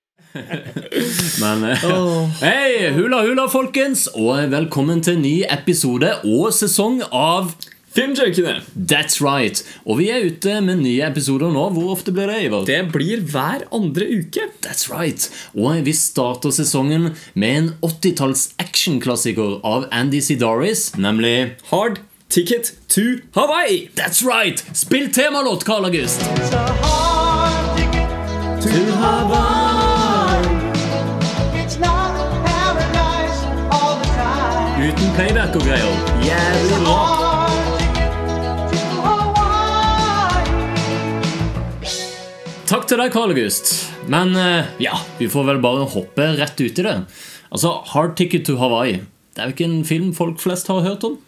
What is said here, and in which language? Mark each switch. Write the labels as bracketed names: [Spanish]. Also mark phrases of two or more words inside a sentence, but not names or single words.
[Norwegian] Men hei, hula hula folkens, og velkommen til en ny episode og sesong av Filmjøkene. [English] That's right. [Norwegian] Og vi ute med nye episoder nå. Hvor ofte blir det, Ivar? Det blir hver andre uke. [English] That's right. [Norwegian] Og vi starter sesongen med en 80-talls actionklassiker av Andy Sidaris, nemlig Hard Ticket to Hawaii. [English] That's right. [Norwegian] Spill temalåt, Karl August. [English] It's a hard ticket to Hawaii. It's not paradise all the time. [Norwegian] Uten playback og greier. Jævlig bra. Takk til deg, Karl August. Men ja, vi får vel bare hoppe rett ut i det. Altså, Hard Ticket to Hawaii. Det er jo ikke en film folk flest har hørt om.